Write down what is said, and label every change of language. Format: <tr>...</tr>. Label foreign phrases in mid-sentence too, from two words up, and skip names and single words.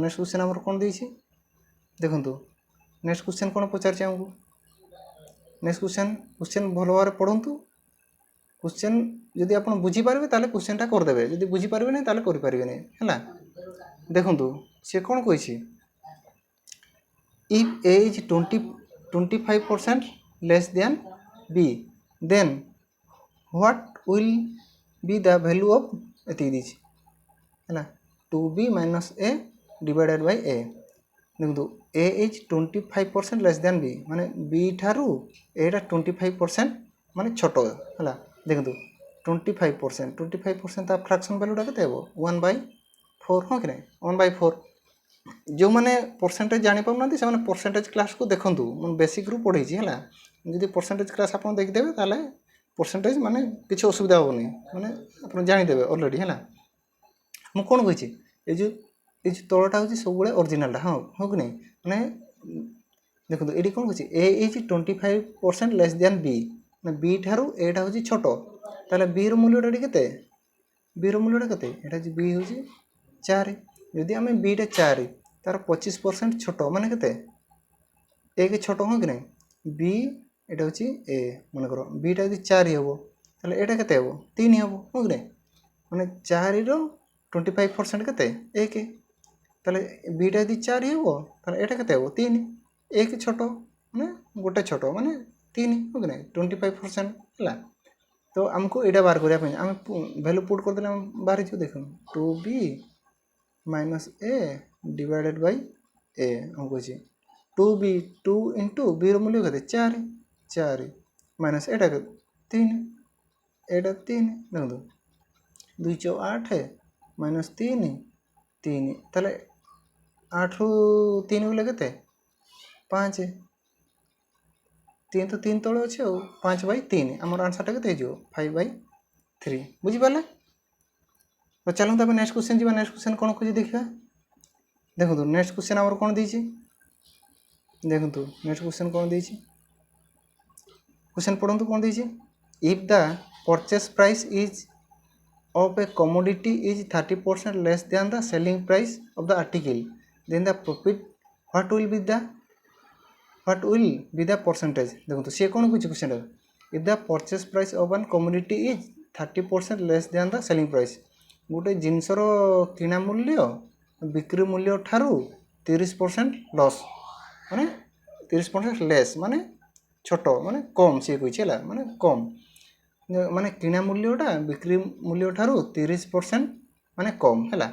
<en>next question</en> <or>ଆମର କ'ଣ ଦେଇଛି ଦେଖନ୍ତୁ।</or> <en>next question</en> <or>କ'ଣ ପଚାରିଛି ଆମକୁ?</or> <en>next question</en> <or>ଭଲ ଭାବରେ ପଢ଼ନ୍ତୁ। କ୍ୱେଶ୍ଚନ ଯଦି ଆପଣ ବୁଝିପାରିବେ ତାହେଲେ କ୍ୱେଶ୍ଚନଟା କରିଦେବେ। ଯଦି ବୁଝିପାରିବେ ନାହିଁ ତାହେଲେ କରିପାରିବେ ନାହିଁ ହେଲା। ଦେଖନ୍ତୁ ସେ କ'ଣ କହିଛି?</or> <en>If A is 25% less than B, then what will be the value of</en> <or>ଏତିକି ଦେଇଛି ହେଲା</or> <en>2B minus A divided by A।</en> <or>ଦେଖନ୍ତୁ</or> <en>A is 25% less than B,</en> <or>ମାନେ B ଠାରୁ A ଟା 25% ମାନେ ଛୋଟ ହେଲା। ଦେଖନ୍ତୁ 25% ତା</or> <en>fraction value</en> <or>କେତେ ହେବ? 1/4, ହଁ କି ନାହିଁ? 1/4। ଯେଉଁମାନେ ପରସେଣ୍ଟେଜ୍ ଜାଣିପାରୁନାହାନ୍ତି ସେମାନେ</or> <en>percentage class</en> <or>ଦେଖନ୍ତୁ। ମୁଁ ବେସିକ୍ରୁ ପଢ଼େଇଛି ହେଲା। ଯଦି</or> <en>percentage class</en> <or>ଆପଣ ଦେଖିଦେବେ ତାହେଲେ ପରସେଣ୍ଟେଜ୍ ମାନେ କିଛି ଅସୁବିଧା ହେବନି, ମାନେ ଆପଣ ଜାଣିଦେବେ ଅଲରେଡ଼ି ହେଲା। ମୁଁ କ'ଣ କହିଛି? ଏଇ ଯେଉଁ ତଳଟା ହେଉଛି ସବୁବେଳେ ଅରିଜିନାଲଟା, ହଁ କି ନାହିଁ? ମାନେ ଦେଖନ୍ତୁ ଏଇଠି କ'ଣ କହିଛି?</or> <en>A is 25% less than B,</en> <or>ମାନେ B ଠାରୁ ଏଇଟା ହେଉଛି ଛୋଟ। ତାହେଲେ Bର ମୂଲ୍ୟଟା ଏଠି କେତେ? Bର ମୂଲ୍ୟଟା କେତେ? ଏଇଟା ହେଉଛି B ହେଉଛି 4। ଯଦି ଆମେ Bଟା 4 ତାର 25% ଛୋଟ ମାନେ କେତେ? 1 ଛୋଟ, ହଁ କି ନାହିଁ? B ଏଇଟା ହେଉଛି A ମନେକର। Bଟା ଯଦି 4 ହେବ ତାହେଲେ ଏଇଟା କେତେ ହେବ? 3 ହେବ, ହଁ କି ନାହିଁ? ମାନେ 4ର 25% କେତେ? 1। ତାହେଲେ Bଟା ଯଦି 4 ହେବ ତାହେଲେ ଏଇଟା କେତେ ହେବ? 3। 1 ଛୋଟ ମାନେ ଗୋଟେ ଛୋଟ ମାନେ 3, ହଁ କି ନାହିଁ? 25% ହେଲା। ତ ଆମକୁ ଏଇଟା ବାହାର କରିବା ପାଇଁ ଆମେ</or> <en>value put</en> <or>କରିଦେଲେ ଆମେ ବାହାରିଯିବ। ଦେଖନ୍ତୁ</or> <en>2B minus A divided by A</en> <or>ଆମକୁ ଅଛି 2B 2 into Bର ମୂଲ୍ୟ କେତେ? 4 ମାଇନସ୍ ଏଇଟା କେତେ? 3, ଏଇଟା 3। ଦେଖନ୍ତୁ 2 × 8 ମାଇନସ୍ 3 ତାହେଲେ 8ରୁ 3 ଗଲେ କେତେ? 5। 3 ତ 3 ତଳେ ଅଛି ଆଉ 5/3 ଆମର ଆନ୍ସର୍ଟା କେତେ ହେଇଯିବ? 5/3। ବୁଝିପାରିଲେ? ତ ଚାଲନ୍ତୁ ଆମେ</or> <en>next question</en> <or>ଯିବା।</or> <en>next question</en> <or>କ'ଣ କହିଛି ଦେଖିବା। ଦେଖନ୍ତୁ</or> <en>next question</en> <or>ଆମର କ'ଣ ଦେଇଛି? ଦେଖନ୍ତୁ</or> <en>next question</en> <or>କ'ଣ ଦେଇଛି? କ୍ୱେଶ୍ଚନ ପଢ଼ନ୍ତୁ କ'ଣ ଦେଇଛି?</or> <en>If the purchase price is of a commodity is 30% less than the selling price of the article, then the profit what will be the percentage?</en> <or>ଦେଖନ୍ତୁ ସିଏ କ'ଣ କହିଛି କ୍ୱେଶ୍ଚନଟା?</or> <en>If the purchase price of an commodity is 30% less than the selling price,</en> <or>ଗୋଟେ ଜିନିଷର କିଣା ମୂଲ୍ୟ ବିକ୍ରି ମୂଲ୍ୟ ଠାରୁ 30% ଲସ୍, ମାନେ 30% ଲେସ୍ ମାନେ ଛୋଟ ମାନେ କମ୍ ସିଏ କହିଛି ହେଲା। ମାନେ କମ୍, ମାନେ କିଣା ମୂଲ୍ୟଟା ବିକ୍ରି ମୂଲ୍ୟ ଠାରୁ 30% ମାନେ କମ୍ ହେଲା।</or>